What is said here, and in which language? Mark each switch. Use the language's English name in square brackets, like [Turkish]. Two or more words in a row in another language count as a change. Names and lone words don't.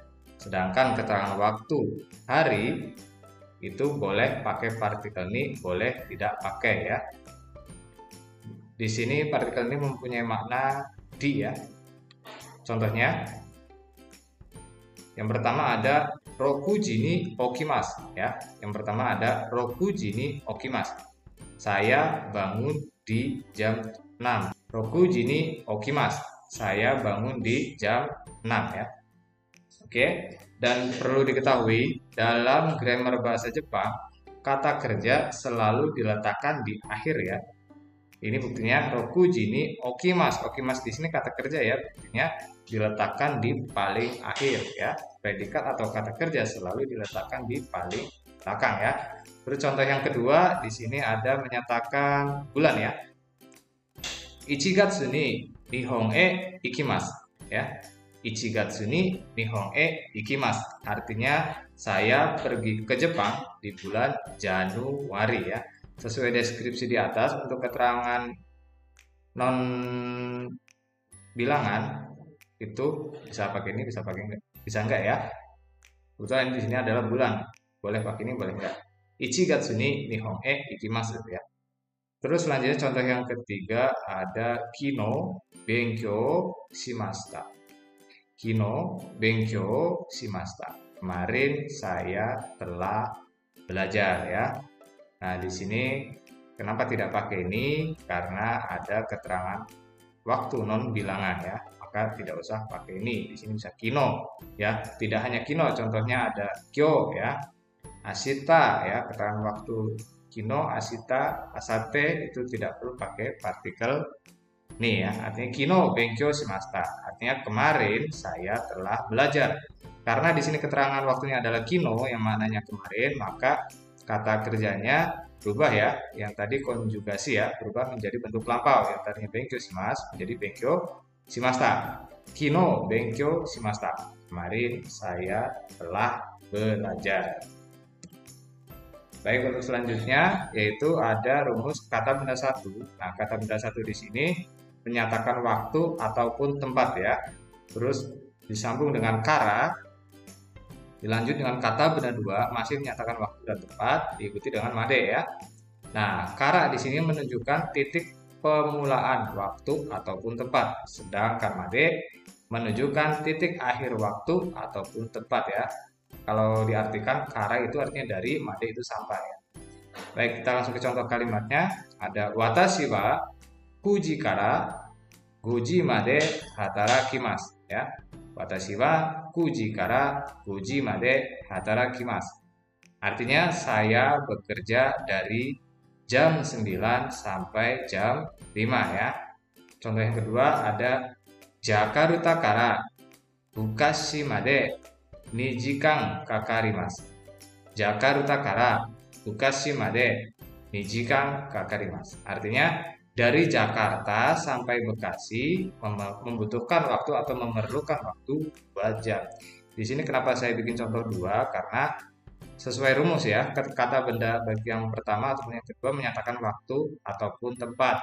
[Indonesian] Sedangkan keterangan waktu hari itu boleh pakai partikel ni, boleh tidak pakai ya. Di sini partikel ni mempunyai makna di ya. Contohnya yang pertama ada [Japanese] 六時に起きます [Indonesian] ya. Yang pertama ada [Japanese] 六時に起きます. [Indonesian] Saya bangun di jam 6. [Japanese] 六時に起きます. [Indonesian] Saya bangun di jam 6 ya. Oke, dan perlu diketahui dalam grammar bahasa Jepang kata kerja selalu diletakkan di akhir ya. Ini buktinya [Japanese] 六時に起きます. [Indonesian] Okimas di sini kata kerja ya, buktinya diletakkan di paling akhir ya. Predikat atau kata kerja selalu diletakkan di paling belakang ya. Terus contoh yang kedua di sini ada menyatakan bulan ya. [Japanese] 一月に日本へ行きます ya. 一月に日本へ行きます. [Indonesian] Artinya saya pergi ke Jepang di bulan Januari ya. Sesuai deskripsi di atas, untuk keterangan non bilangan itu bisa pakai ini, bisa pakai enggak, bisa enggak ya. Kebetulan di sini adalah bulan, boleh pakai ini, boleh enggak. [Japanese] 一月に日本へ行きます [Indonesian] ya. Terus selanjutnya contoh yang ketiga ada [Japanese] 昨日勉強しました. 昨日勉強しました. [Indonesian] kemarin saya telah belajar ya. Nah, di sini kenapa tidak pakai ini? Karena ada keterangan waktu non bilangan ya. Maka tidak usah pakai ini. Di sini bisa kino ya. Tidak hanya kino, contohnya ada kyo ya. Asita ya, keterangan waktu kino, asita, asate itu tidak perlu pakai partikel nih ya. [Japanese] Artinya 昨日勉強しました. [Indonesian] Artinya kemarin saya telah belajar. Karena di sini keterangan waktunya adalah kino yang maknanya kemarin, maka kata kerjanya berubah ya. Yang tadi konjugasi ya, berubah menjadi bentuk lampau. Yang tadinya [Japanese] 勉強します [Indonesian] menjadi [Japanese] 勉強しました. 昨日勉強しました. [Indonesian] Kemarin saya telah belajar. Baik, untuk selanjutnya yaitu ada rumus kata benda satu. Nah, kata benda satu di sini menyatakan waktu ataupun tempat ya. Terus disambung dengan kara, dilanjut dengan kata benda dua, masih menyatakan waktu dan tempat, diikuti dengan made ya. Nah, kara di sini menunjukkan titik pemulaan waktu ataupun tempat, sedangkan made menunjukkan titik akhir waktu ataupun tempat ya. Kalau diartikan kara itu artinya dari, made itu sampai. Baik, kita langsung ke contoh kalimatnya. [Japanese] Ada 私は九時から五時まで働きます ya. 私は九時から五時まで働きます. [Indonesian] Artinya saya bekerja dari jam 9 sampai jam 5 ya. Contoh yang kedua ada [Japanese] ジャカルタからブカシまで2時間かかります. ジャカルタからブカシまで2時間かかります. [Indonesian] Artinya dari Jakarta sampai Bekasi membutuhkan waktu atau memerlukan waktu 2 jam. Di sini kenapa saya bikin contoh 2? Karena sesuai rumus ya, kata benda bagi yang pertama atau yang kedua menyatakan waktu ataupun tempat.